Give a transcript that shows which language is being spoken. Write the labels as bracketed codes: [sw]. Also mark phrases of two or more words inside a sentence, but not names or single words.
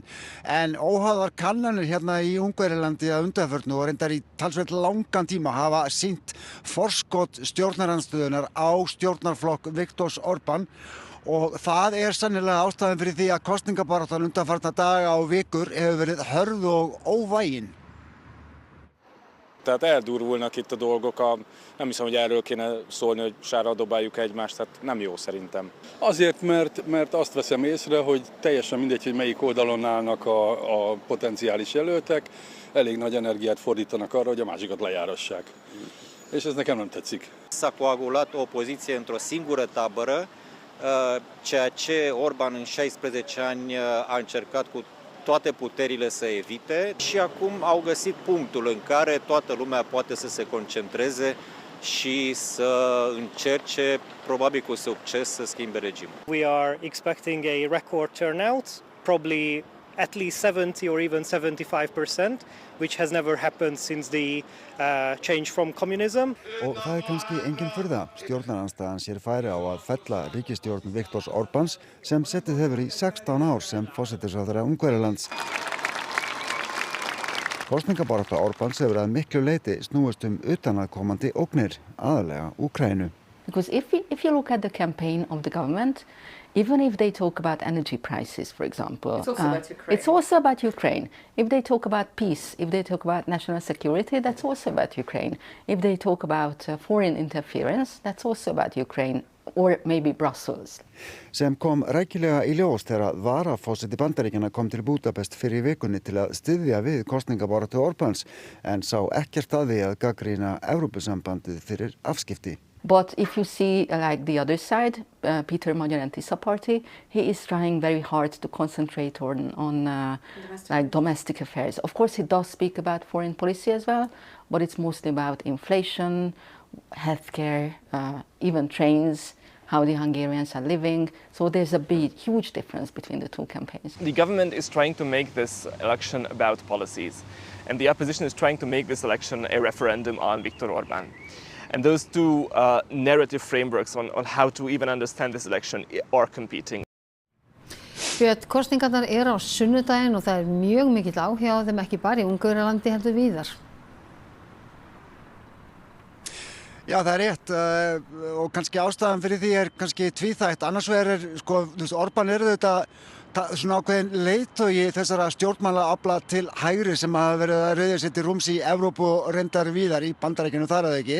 [is] En óháðar kannanir hérna í Ungverjalandi að undanförnu og reyndar í talsvert langan tíma hafa sýnt forskot stjórnarandstöðunar á stjórnarflokk Viktors Orbán og það er sannilega ástæðan fyrir því að kosningabaráttan undanfarna daga og vikur hefur verið hörð og óvægin. [hu] tehát eldurvulnak itt a dolgok, nem hiszem, hogy erről kéne szólni, hogy sárra dobáljuk egymást, tehát nem jó szerintem. Azért, mert azt veszem észre, hogy teljesen mindegy, hogy melyik oldalon állnak a potenciális jelöltek, elég nagy energiát fordítanak arra, hogy a másikat lejárassák. És ez nekem nem tetszik. [ro] S-a coagulat o opoziție într-o singură tabără, ceea ce Orban în 16 ani a încercat cu toate puterile să evite și acum au găsit punctul în care toată lumea poate să se concentreze și să încerce, probabil cu succes, să schimbe regimul. [en] We are expecting a record turnout, probably at least 70 or even 75%, which has never happened since the change from communism. [is] Og það kannski engin furða. Stjórnarandstaðan sér færi á að fella ríkisstjórn Viktors Orbáns sem setið hefur í 16 ár sem forsætisráðherra Ungverjalands. Kosningabarátta Orbáns hefur að miklu leyti snúist utanaðkomandi ógnir, aðallega Úkraínu. [en] Because if you look at the campaign of the government, even if they talk about energy prices, for example, it's also about Ukraine. It's also about Ukraine. If they talk about peace, if they talk about national security, that's also about Ukraine. If they talk about foreign interference, that's also about Ukraine, or maybe Brussels. [is] Sem kom rækilega í ljós þegar varaforseti Bandaríkjanna kom til Budapest fyrir vikunni til að styðja við kosningabaráttu Orbáns en sá ekkert að því að gagnrýna Evrópusambandið fyrir afskipti. [en] But if you see like the other side, Peter Magyar and TISA party, he is trying very hard to concentrate on domestic affairs. Of course, he does speak about foreign policy as well, but it's mostly about inflation, healthcare, even trains, how the Hungarians are living. So there's a huge difference between the two campaigns. The government is trying to make this election about policies, and the opposition is trying to make this election a referendum on Viktor Orbán. And those two narrative frameworks on how to even understand this election are competing. [is] Björn, kosningarnar á sunnudaginn og það mjög mikill áhugi á þeim ekki bara í Ungverjalandi heldur víðar. Já, það rétt og kannski ástæðan fyrir því kannski tvíþætt. Annars vegar Orbán þetta svona ákveðin leiðtogi þessara stjórnmálaafla til hægri sem hafa verið að rauða sér til rúms í Evrópu og reyndar víðar í Bandaríkjunum þar að ekki.